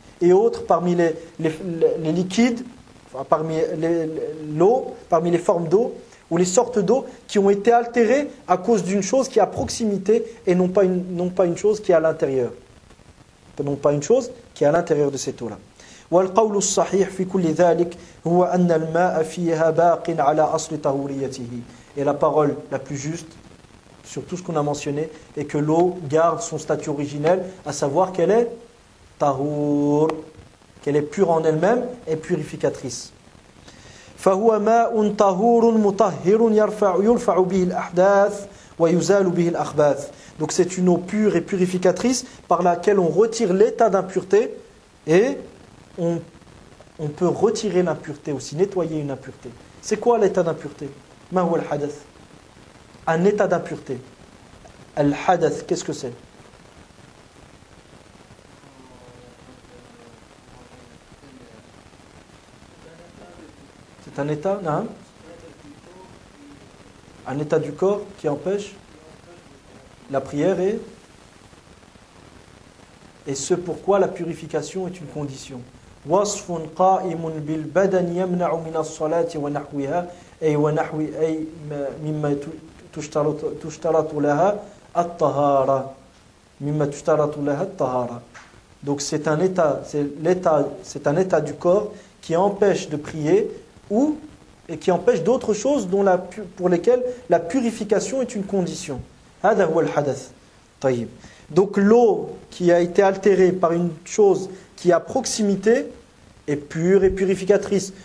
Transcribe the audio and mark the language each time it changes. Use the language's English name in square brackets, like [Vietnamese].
[French] et autres parmi les liquides, enfin, parmi l'eau, parmi les formes d'eau ou les sortes d'eau qui ont été altérées à cause d'une chose qui est à proximité et non pas une chose qui est à l'intérieur. Non pas une chose qui est à l'intérieur de cette eau-là. [Arabic] والقول الصحيح في كل ذلك هو أن الماء فيها باق على أصل طهوريته. [French] Et la parole la plus juste sur tout ce qu'on a mentionné est que l'eau garde son statut originel, à savoir qu'elle est tahour, qu'elle est pure en elle-même et purificatrice. [Arabic] فهو ماء طهور مطهر يرفع به الأحداث ويزال به الأخباث. [French] Donc c'est une eau pure et purificatrice par laquelle on retire l'état d'impureté et on peut retirer l'impureté aussi, nettoyer une impureté. C'est quoi l'état d'impureté? [Arabic] Ma huwa al-hadath? [French] Un état d'impureté. Al-hadath, qu'est-ce que c'est? C'est un état, non? Un état du corps qui empêche la prière et ce pourquoi la purification est une condition. [Arabic] وصف قائم بالبدن يمنع من الصلاة ونحوها أي مما تشترط لها الطهارة مما تشترط لها الطهارة. [French] Donc c'est un état du corps qui empêche de prier et qui empêche d'autres choses pour lesquelles la purification est une condition. [Arabic] هذا هو الحدث. طيب. [French] Donc l'eau qui a été altérée par une chose qui est à proximité est pure et purificatrice.